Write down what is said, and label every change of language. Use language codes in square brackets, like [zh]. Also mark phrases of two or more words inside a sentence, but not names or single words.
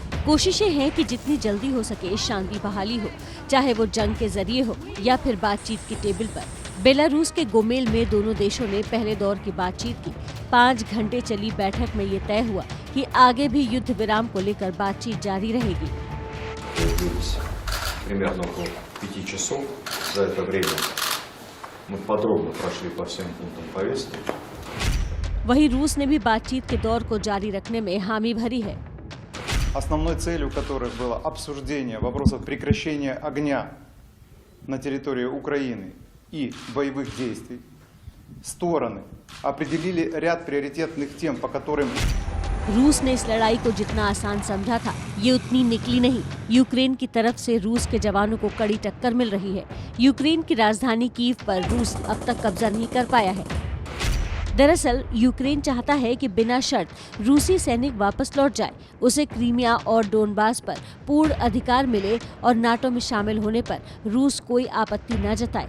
[hi] कोशिशें हैं कि जितनी जल्दी हो सके शांति बहाली हो, चाहे वो जंग के जरिए हो या फिर बातचीत की टेबल पर। बेलारूस के गोमेल में दोनों देशों ने पहले दौर की बातचीत की। 5 घंटे चली बैठक में ये तय हुआ कि आगे भी युद्ध विराम को लेकर बातचीत जारी रहेगी। [ru] Примерно около 5 часов. За это время мы подробно прошли по всем пунктам повестки. [hi] वहीं रूस ने भी बातचीत के दौर को जारी रखने में हामी भरी है। [ru] основной целью которых было обсуждение вопросов прекращения огня на территории Украины и боевых действий, стороны определили ряд приоритетных тем, по которым [hi] रूस ने इस लड़ाई को जितना आसान समझा था, ये उतनी निकली नहीं। यूक्रेन की तरफ से रूस के जवानों को कड़ी टक्कर मिल रही है। यूक्रेन की राजधानी कीव पर रूस अब तक कब्जा नहीं कर पाया है। दरअसल यूक्रेन चाहता है कि बिना शर्त रूसी सैनिक वापस लौट जाए, उसे क्रीमिया और डोनबास पर पूर्ण अधिकार मिले और नाटो में शामिल होने पर रूस कोई आपत्ति न जताए।